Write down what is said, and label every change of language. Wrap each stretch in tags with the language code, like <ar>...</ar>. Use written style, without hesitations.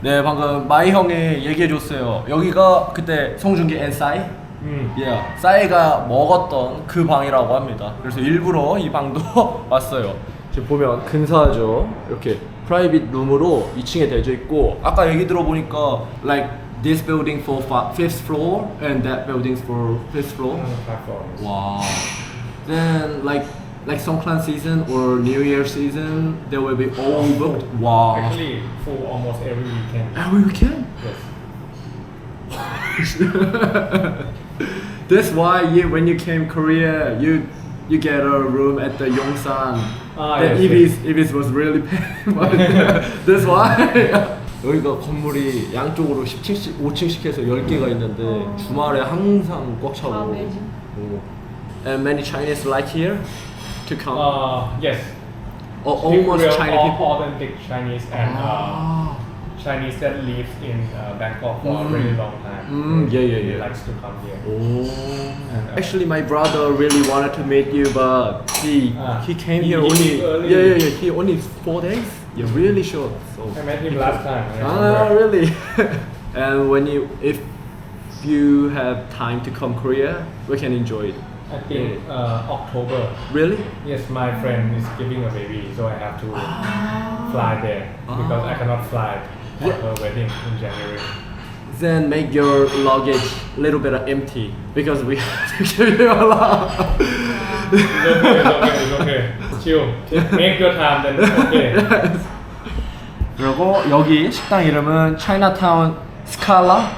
<ko>네, 방금 마이 형이 얘기해줬어요. 여기가 그때 송중기 and 싸이? 싸이가 먹었던 그 방이라고 합니다. 그래서 일부러 이 방도 왔어요. 지금 보면 근사하죠. 이렇게 프라이빗 룸으로 2층에 되어 있고, 아까 얘기 들어보니까</ko> <en>like this building for 5th floor and that building for 5th floor. 5 floors. Wow. Then like Songkran season or New Year season, there will be all booked. Wow. Actually, full almost every weekend. Every weekend? Yes. That's why when you came Korea, you get a room at the Yongsan. Yes, Ibis was really paid. That's why.</en> <ko>여기가 건물이 양쪽으로 10층씩, 5층씩 해서 10개가 있는데 주말에 항상 꽉 차고.</ko> <en>Amazing. And many Chinese like here to come. Yes. Almost Real Chinese people. authentic Chinese and Ah. Chinese that lives in Bangkok for a very long time. He likes to come here. Oh. Actually, my brother really wanted to meet you, but he came here he early. He only 4 days. Yeah, really short. So. I met him last time. I Ah, remember. really? And if you have time to come Korea, we can enjoy it. I think October. Really? Yes, my friend is giving a baby, so I have to fly there because I cannot fly for her wedding in January. Then make your luggage a little bit empty because we have to give you a lot. It's okay. Chill. Make your time, then it's okay.</en> <ko>그리고 여기 식당 이름은 Chinatown Scala.</ko>